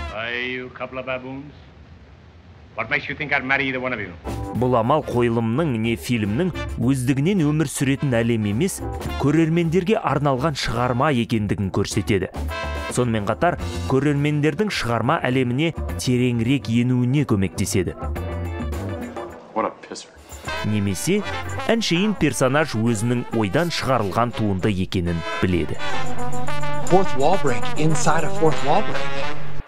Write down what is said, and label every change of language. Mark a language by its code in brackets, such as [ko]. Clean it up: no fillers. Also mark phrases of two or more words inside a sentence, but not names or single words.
[kk] Бұл амал қойылымның не фильмнің өздігінен өмір сүретін әлем емес, көрермендерге арналған шығарма екендігін көрсетеді. Сонымен қатар, көрермендердің шығарма әлеміне тереңірек енуіне көмектеседі. Немесе, әншейін персонаж өзінің ойдан шығарылған туынды екенін біледі. [en] Fourth wall break inside a fourth wall break.